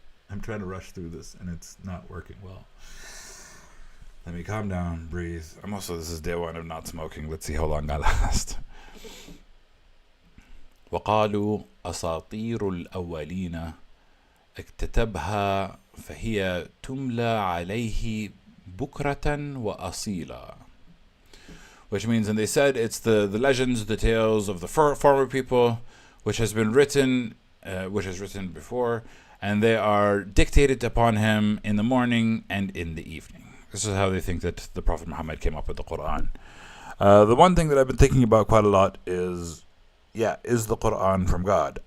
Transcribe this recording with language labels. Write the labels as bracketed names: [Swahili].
[English] I'm trying to rush through this and it's not working well. Let me calm down, breathe. This is day one of not smoking. Let's see how long I last. [Arabic] وقالوا أساطير الأولين اكتتبها فهي تملى عليه بكرة وأصيلا. [English] Which means, and they said, it's the legends, the tales of the former people, which has written before, and they are dictated upon him in the morning and in the evening. This is how they think that the Prophet Muhammad came up with the Quran. The one thing that I've been thinking about quite a lot is the Quran from God?